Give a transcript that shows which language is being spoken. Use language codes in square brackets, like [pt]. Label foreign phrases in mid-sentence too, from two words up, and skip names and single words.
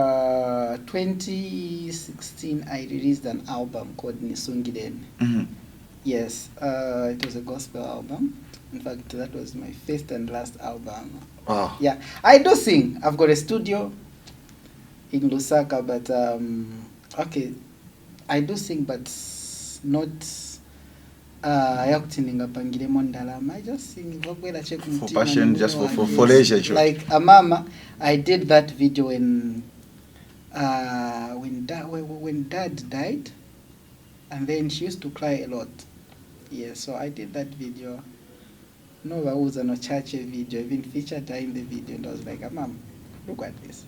[en] 2016, I released an album called Nisungiden. Mm-hmm. Yes, it was a gospel album. In fact, that was my first and last album. Wow. Yeah, I do sing. I've got a studio in Lusaka, but okay, I do sing, but not [ny] yakutinga pangire mondalama. [en] I just sing For passion, just for leisure. Sure. Like a mama, I did that video when dad died, and then she used to cry a lot. Yeah, so I did that video. No, I was on a church video, even featured her in the video, and I was like, Mom, look at this.